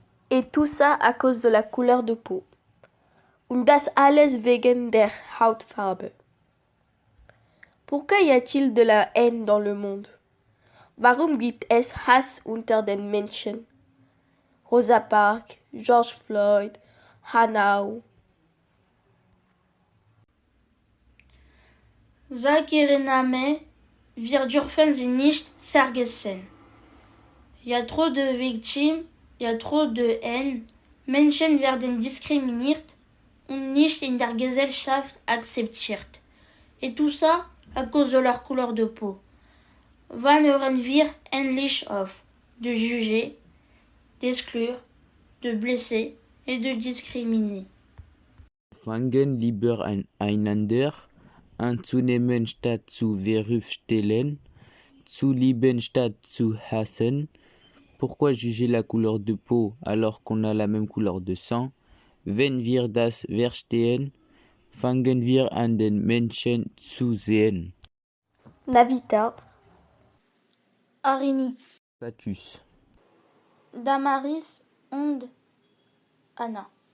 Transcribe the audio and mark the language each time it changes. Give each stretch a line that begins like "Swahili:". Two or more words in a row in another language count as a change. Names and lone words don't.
French: Et tout ça à cause de la couleur de peau.
German: Und das alles wegen der Hautfarbe.
French: Pourquoi y a-t-il de la haine dans le monde?
German: Warum gibt es Hass unter den Menschen?
French: Rosa Parks, George Floyd, Hanau.
German: Name, wir dürfen sie nicht vergessen.
French: Il y a trop de victimes, il y a trop de haine.
German: Menschen werden diskriminiert und nicht in der Gesellschaft akzeptiert.
French: Et tout ça à cause de leur couleur de peau.
German: Wann hören wir endlich auf
French: de juger, d'exclure, de blesser et de discriminer?
German: Fangen lieber einander anzunehmen statt zu verurteilen, zu lieben statt zu hassen.
French: Pourquoi juger la couleur de peau alors qu'on a la même couleur de sang?
German: Wenn wir das verstehen, fangen wir an den Menschen zu sehen. Navita. Arini. Status. Damaris und Anna.